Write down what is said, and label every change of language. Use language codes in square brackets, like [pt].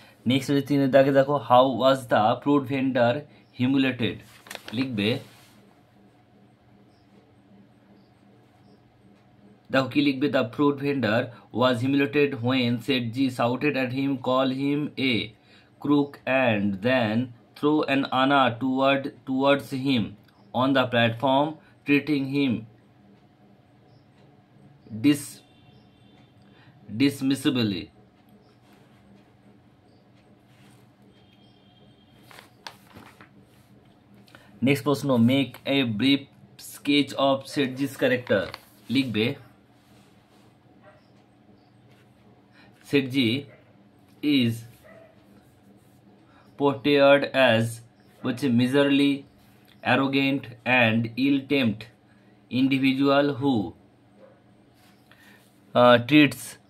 [en] Next is দেখো, how was the fruit vendor humiliated। [bn] লিখবে দেখো কি লিখবে, [en] The fruit vendor was humiliated when Setji shouted at him, call him a crook and then throw an anna towards him on the platform, treating him dismissibly. Next প্রশ্ন, make a brief sketch of Setji's character. লিখবে Setji is portrayed as miserly, arrogant and ill-tempered individual who treats